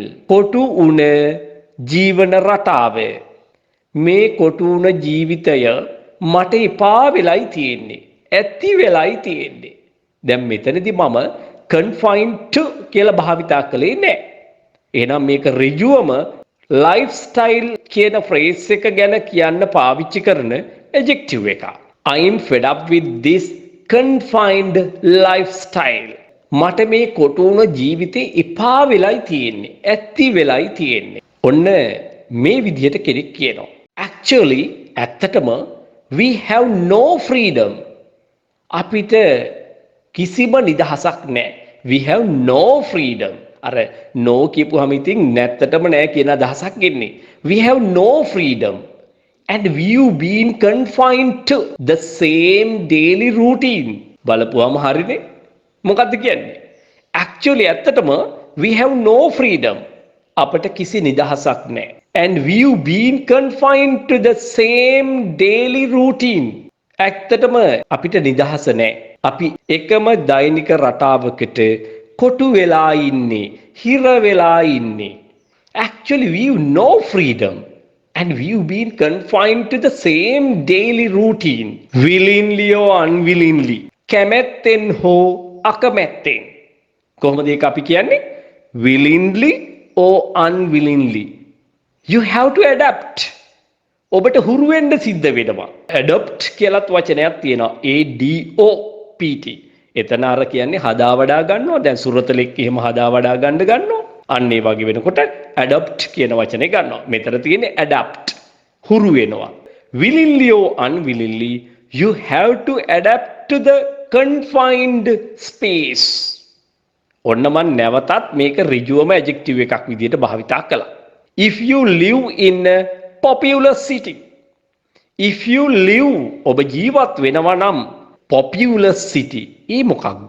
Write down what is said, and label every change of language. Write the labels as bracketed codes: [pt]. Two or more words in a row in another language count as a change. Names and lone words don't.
[si] කොටු උන ජීවන රටාව. මේ කොටු උන ජීවිතය මට එපා වෙලයි තියෙන්නේ. ඇති වෙලයි තියෙන්නේ. දැන් මෙතනදී මම [en] confined to [si] කියලා භාවිතා කළේ නැහැ. එහෙනම් මේක ඍජුවම lifestyle කියන phrase එක ගැන කියන්න පාවිච්චි කරන adjective එකක්. [en] I'm fed up with this confined lifestyle. [si] මට මේ කොටු වුණ ජීවිතේ එපා වෙලයි තියෙන්නේ. ඇති වෙලයි තියෙන්නේ. ඔන්න මේ විදිහට කෙනෙක් කියනවා. [en] Actually ඇත්තටම we have no freedom. [si] අපිට කිසිම නිදහසක් නැහැ. [en] We have no freedom. [si] අර no කියපුවාම ඉතින් නැත්තටම නැහැ කියන අදහසක් එන්නේ. [en] We have no freedom. And we've been confined to the same daily routine. [si] බලපුවාම හරිනේ. මොකද්ද කියන්නේ? [en] Actually ඇත්තටම we have no freedom. [si] අපට කිසි නිදහසක් නැහැ. And we've been confined to the same daily routine. ඇත්තටම අපිට නිදහස නැහැ. අපි එකම දෛනික රටාවකට කොටු වෙලා ඉන්නේ, හිර වෙලා ඉන්නේ. [en] Actually we've no freedom And we've been confined to the same daily routine, willingly or unwillingly. [si] කැමැත්තෙන් හෝ අකමැත්තෙන්. කොහොමද ඒක අපි කියන්නේ? [en] Willingly or unwillingly. You have to adapt. [si] ඔබට හුරු වෙන්න සිද්ධ වෙනවා. Adopt කියලාත් වචනයක් තියෙනවා. ADOPT. එතන අර කියන්නේ හදා වඩා ගන්නවා. දැන් සුරතලෙක් එහෙම හදා වඩා ගන්නවා. අන්න ඒ වගේ වෙනකොට adopt කියන වචනේ ගන්නවා. මෙතන තියෙන්නේ adapt. හුරු වෙනවා. [en] Willingly or unwillingly, you have to adapt to the confined space. [si] ඔන්න මම නැවතත් මේක ඍජුවම adjective එකක් විදිහට භාවිතා කළා. [en] If you live in a populous city. If you live [si] ඔබ ජීවත් වෙනවා නම් [en] populous city. [si] ඒ මොකක්ද?